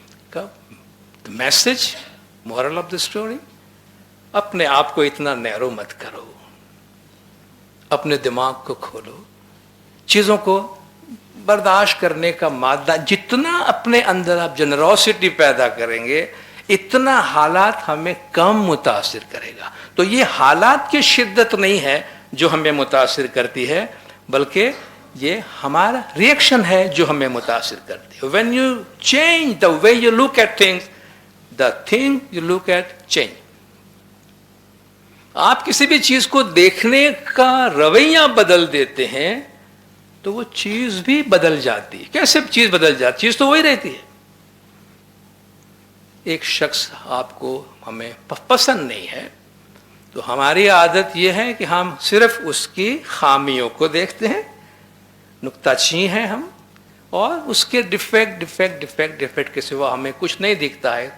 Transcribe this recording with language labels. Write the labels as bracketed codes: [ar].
[ur] کب message [en] moral of the story, [ur] اپنے آپ کو اتنا نیرو مت کرو, اپنے دماغ کو کھولو, چیزوں کو برداشت کرنے کا مادہ جتنا اپنے اندر آپ جنروسٹی پیدا کریں گے اتنا حالات ہمیں کم متاثر کرے گا. تو یہ حالات کی شدت نہیں ہے جو ہمیں متاثر کرتی ہے, بلکہ یہ ہمارا ریئیکشن ہے جو ہمیں متاثر کرتی ہے. [en] when you change the way you look at things, the thing you look at change. [ur] آپ کسی بھی چیز کو دیکھنے کا رویہ بدل دیتے ہیں تو وہ چیز بھی بدل جاتی ہے. کیسے چیز بدل جاتی, چیز تو وہی رہتی ہے. ایک شخص آپ کو ہمیں پسند نہیں ہے تو ہماری عادت یہ ہے کہ ہم صرف اس کی خامیوں کو دیکھتے ہیں, نکتہ چین ہیں ہم, اور اس کے ڈیفیکٹ کے سوا ہمیں کچھ نہیں دکھتا ہے.